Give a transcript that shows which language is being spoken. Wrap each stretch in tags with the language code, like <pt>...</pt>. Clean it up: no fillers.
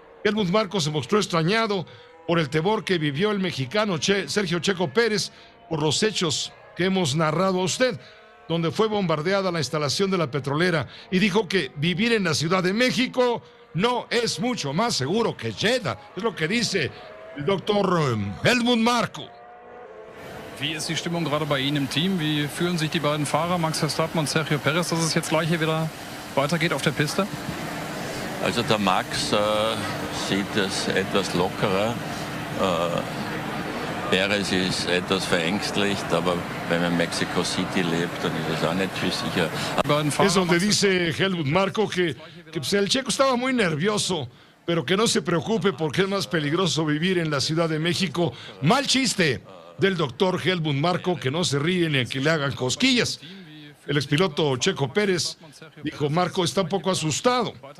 <es>Helmut Marko se mostró extrañado por el temor que vivió el mexicano Sergio Checo Pérez por los hechos que hemos narrado a usted, donde fue bombardeada la instalación de la petrolera, y dijo que vivir en la Ciudad de México no es mucho más seguro que Jeddah. Es lo que dice el doctor Helmut Marko.</es> <de>Wie ist die Stimmung gerade bei Ihnen im Team? Wie fühlen sich die beiden Fahrer, Max Verstappen und Sergio Perez, dass es jetzt gleich hier wieder weitergeht auf der Piste? Also der Max sieht es etwas lockerer. Perez ist etwas verängstlicht, aber wenn man in Mexico City lebt, dann ist es auch nicht viel sicher.</de> <es>Es donde dice Helmut Marko que pues el checo estaba muy nervioso, pero que no se preocupe porque es más peligroso vivir en la Ciudad de México. Mal chiste del doctor Helmut Marko, que no se ríe ni a que le hagan cosquillas. El expiloto Checo Pérez dijo, Marco está un poco asustado.</es>